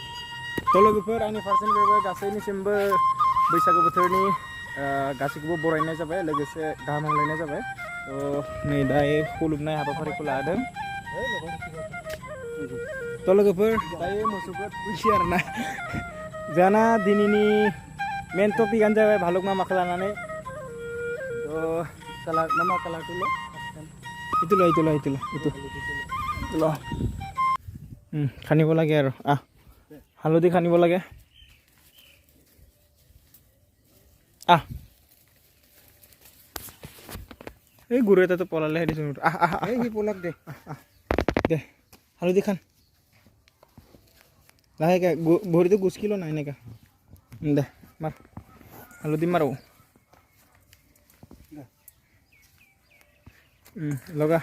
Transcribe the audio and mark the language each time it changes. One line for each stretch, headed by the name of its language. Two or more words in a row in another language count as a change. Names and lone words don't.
Bodo: थ' लोगोफोर आंनि फारसेनिफ्रायबो गासैनिसिमबो बैसागो बोथोरनि गासैखौबो बरायनाय जाबाय लोगोसे गाहाम हामलायनाय जाबाय थ' नै दायो खुलुमनाय हाबाफारिखौ लादों थ' लोगोफोर दायो मोसौखौ थुखैसै आरोना जोंना दिनैनि
English: main topic
Bodo: जाबाय भालुक मामाखौ लानानै थ' मा कालारखौल'
Assamese: इटुल' খানিব লাগে আৰু হালধি খানিব লাগে এই গুৰু এটাতো পলালেহে দিছোঁ সি পলাক দে হালধি খান লাহেকৈ ভৰিটো গুচকি ল নাই এনেকৈ দে মাৰ হালধি মাৰো লগা